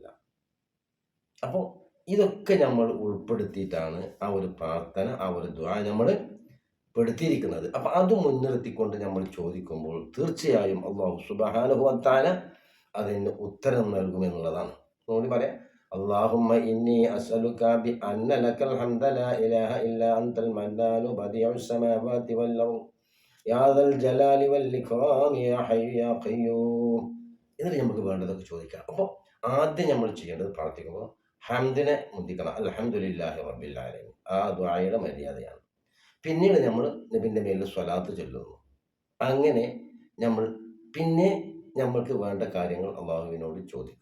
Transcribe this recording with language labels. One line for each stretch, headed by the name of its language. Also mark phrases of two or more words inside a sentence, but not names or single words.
Malayalam: അപ്പോൾ ഇതൊക്കെ നമ്മൾ ഉൾപ്പെടുത്തിയിട്ടാണ് ആ ഒരു പ്രാർത്ഥന, ആ ഒരു ദുആ നമ്മൾ പെടുത്തിയിരിക്കുന്നത്. അപ്പം അത് മുൻനിർത്തിക്കൊണ്ട് നമ്മൾ ചോദിക്കുമ്പോൾ തീർച്ചയായും
Arabic: الله سبحانه وتعالى
Malayalam: അതിന് ഉത്തരം നൽകുമെന്നുള്ളതാണ്. അതുകൊണ്ട് പറയാം,
Arabic: اللهم إني أسألك بأن لك الحمد لا إله إلا أنت المنان بديع السماوات والأرض يا ذا الجلال والإكرام يا حي يا قيوم.
Malayalam: എന്നിട്ട് നമുക്ക് വേണ്ടതൊക്കെ ചോദിക്കാം. അപ്പോൾ ആദ്യം നമ്മൾ ചെയ്യേണ്ടത് പ്രാർത്ഥിക്കുമ്പോൾ ഹംദിനെ മുന്തിക്കണം.
Arabic: الحمد لله رب العالمين.
Malayalam: ആ ദുആയുടെ മര്യാദയാണ്. പിന്നീട് നമ്മൾ നബിൻ്റെ മേലിൽ സ്വലാത്ത് ചൊല്ലുന്നു. അങ്ങനെ നമ്മൾ പിന്നെ നമ്മൾക്ക് വേണ്ട കാര്യങ്ങൾ അള്ളാഹുവിനോട് ചോദിക്കുക.